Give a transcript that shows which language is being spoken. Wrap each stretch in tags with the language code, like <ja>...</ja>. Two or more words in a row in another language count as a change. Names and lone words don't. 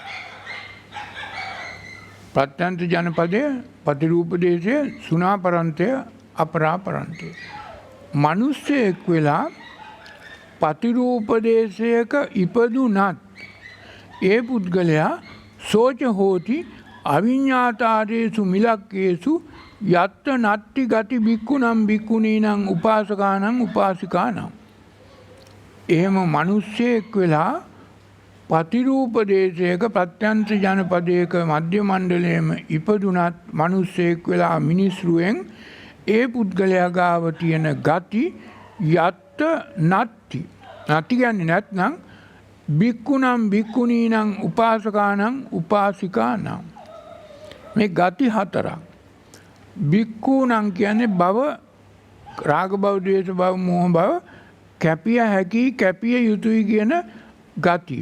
<si>ප්‍රත්‍යන්ත ජනපදය, පතිරූපදේශය, සුණාපරන්තය, අපරාපරන්තය. මිනිස්සෙක් වෙලා පතිරූපදේශයක ඉපදුනත් ඒ පුද්ගලයා</si> <pi>සෝච හෝති අවිඤ්ඤාතාරේසු මිලක්කේසු යත්ත නත්ති ගති බික්කුනම් බික්කුණීනම් උපාසකානම් උපාසිකානම්.</pi> <si>එහෙම මිනිස්සෙක් වෙලා පතිරූපදේශයක ප්‍රත්‍යන්ත ජනපදයක මධ්‍ය මණ්ඩලයේම ඉපදුනත් මිනිස්සෙක් වෙලා මිනිස්රුවෙන් ඒ පුද්ගලයා ගාව තියෙන ගති</si> <pi>යත්ත නත්ති. නත්ති</pi> <si>කියන්නේ නැත්නම්</si> <pi>බික්කුනම් බික්කුණීනම් උපාසකානම් උපාසිකානම්.</pi> <si>මේ ගති 4ක්. බික්කුනම් කියන්නේ භව, රාග භව, ද්වේෂ භව, මෝහ භව කැපිය හැකි, කැපිය යුතුයි කියන ගතිය.</si>